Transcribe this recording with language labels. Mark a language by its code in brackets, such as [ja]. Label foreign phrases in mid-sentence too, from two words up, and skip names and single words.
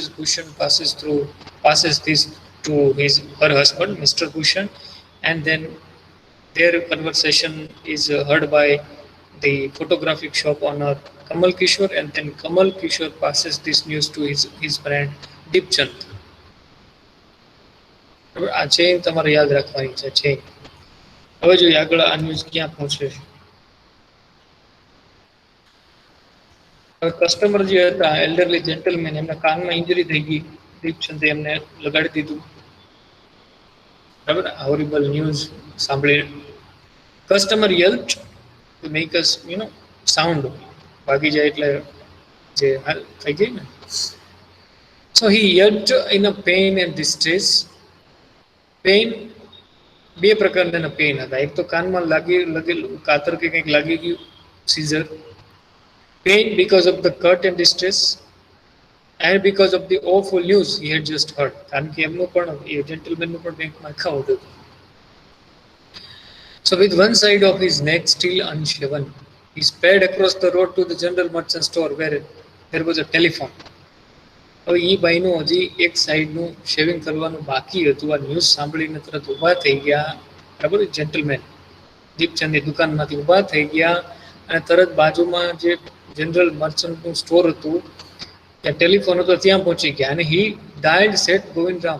[en] Bhushan passes this to her husband, Mr. Bhushan, and then their conversation is heard by the photographic shop owner Kamal Kishore, and then Kamal Kishore passes this news to his friend Deepchand. [gu] આ ચેઇન તમારે યાદ રાખવાની છે, ચેઇન. હવે જોઈએ આગળ આ ન્યૂઝ ક્યાં પહોંચે છે. કસ્ટમર જે હતા, [en] elderly gentleman, [gu] એમના કાનમાં ઇન્જરી થઈ ગઈ, દીપચંદે એમને લગાડી દીધું. બરાબર. [en] horrible news [gu] સાંભળી [en] customer yelped to make us sound, [gu] ભાગી જાય એટલે જે થઈ ગઈ ને. [en] So he yelped in a pain and distress. [gu] પેઇન, બે પ્રકારના પેઇન હતા. એક તો કાનમાં લાગેલું કાતર કે કંઈક લાગી ગયું, સીઝર. [en] Pain because of the cut and distress, and because of the awful news he had just heard. [gu] કારણ કે એમનું પણ, એ જેન્ટલમેનનું પણ બેંકમાં એકાઉન્ટ હતું. [en] So, with one side of his neck still unshaven, he sped across the road to the general merchant store where there was a telephone. [gu] હવે એ ભાઈનું હજી એક સાઈડનું શેવિંગ કરવાનું બાકી હતું. આ ન્યૂઝ સાંભળીને તરત ઊભા થઈ ગયા. બરાબર, જેન્ટલમેન દીપચંદની દુકાનમાંથી ઊભા થઈ ગયા અને તરત બાજુમાં જે જનરલ મર્ચન્ટનું સ્ટોર હતું ત્યાં ટેલિફોન હતો ત્યાં પહોંચી ગયા અને [en] he dialed [gu] શેઠ ગોવિંદરામ.